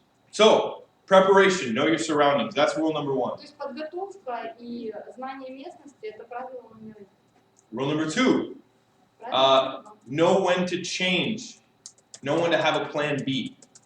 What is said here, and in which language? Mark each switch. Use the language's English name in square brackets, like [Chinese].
[English] So, preparation, know your surroundings. That's rule number one. [Russian] То есть подготовка и знание местности – это правило номер один. [English] Rule number two, know when to change. Know when to have a plan B.